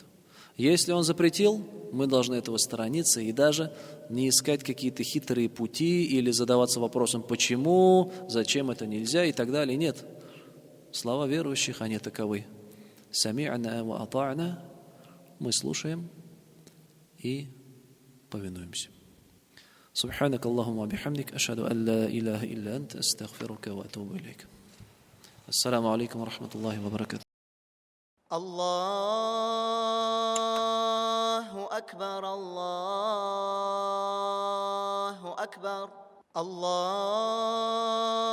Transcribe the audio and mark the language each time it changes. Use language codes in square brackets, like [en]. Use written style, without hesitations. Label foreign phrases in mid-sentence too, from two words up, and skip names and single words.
[ru] Если Он запретил, мы должны этого сторониться и даже не искать какие-то хитрые пути или задаваться вопросом, почему, зачем это нельзя и так далее. Нет. Слова верующих, они таковы. [ar] سمعنا وأطعنا. [ru] Мы слушаем и повинуемся. [ar] سبحانك اللهم وبحمدك أشهد أن لا إله إلا أنت أستغفرك وأتوب إليك. السلام عليكم ورحمة الله وبركاته. الله أكبر الله أكبر الله